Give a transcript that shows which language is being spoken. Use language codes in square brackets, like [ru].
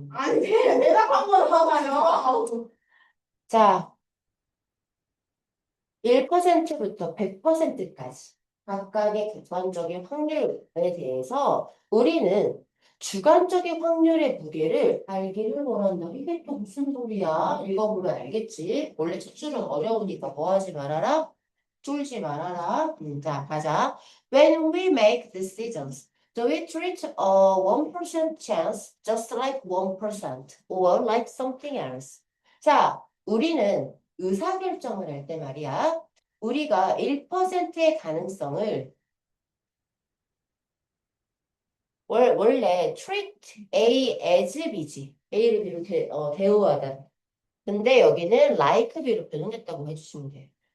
[ko] 아니, 내가 한번 하나요. 자, 1%부터 100%까지 각각의 객관적인 확률에 대해서 우리는 주관적인 확률의 무게를 알기를 원한다. 이게 또 무슨 소리야? 읽어보면 알겠지. 원래 첫 줄은 어려우니까 뭐 하지 말아라? 쫄지 말아라. 자, 가자. [en] When we make decisions, do we treat a 1% chance just like 1% or like something else? [ko] 자, 우리는 의사결정을 할 때 말이야. 우리가 1%의 가능성을 원래 treat A as B지. A를 이렇게 대우하다. 근데 여기는 like B로 변형됐다고 해주시면 돼요.